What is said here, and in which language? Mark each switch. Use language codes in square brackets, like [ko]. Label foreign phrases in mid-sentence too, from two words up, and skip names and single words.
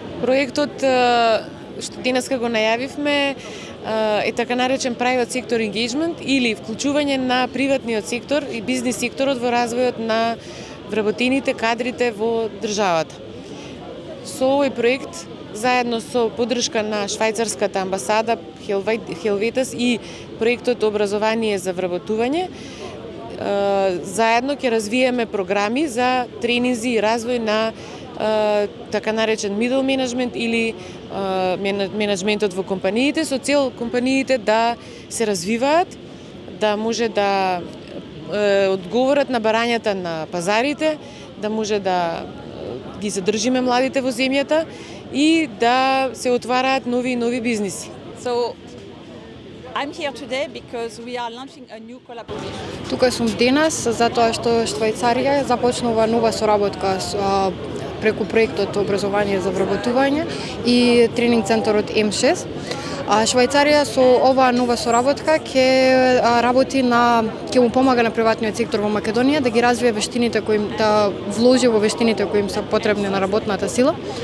[mk] Проектот што денеска го најавивме е така наречен [en] private sector engagement [mk] или вклучување на приватниот сектор и бизнис секторот во развојот на вработените кадрите во државата. Со овој проект, заедно со поддршка на швајцарската амбасада Helvetas и проектот Образование за вработување, заедно ќе развиеме програми за тренинзи и развој на така наречен [en] middle management [mk] или менеджментот во компаниите, со цел компаниите да се развиваат, да може да одговорат на барањата на пазарите, да може да ги задржиме младите во земјата и да се отвараат нови и нови бизниси. [en] So I'm here today because we are launching a new collaboration. [mk] Тука сум денес затоа што Швајцарија започнува нова соработка преку проектот Образование за вработување и тренинг центарот М6. Швајцарија со оваа нова соработка ќе му помага на приватниот сектор во Македонија да ги развие вештините кои да вложи во вештините кои им се потребни на работната сила.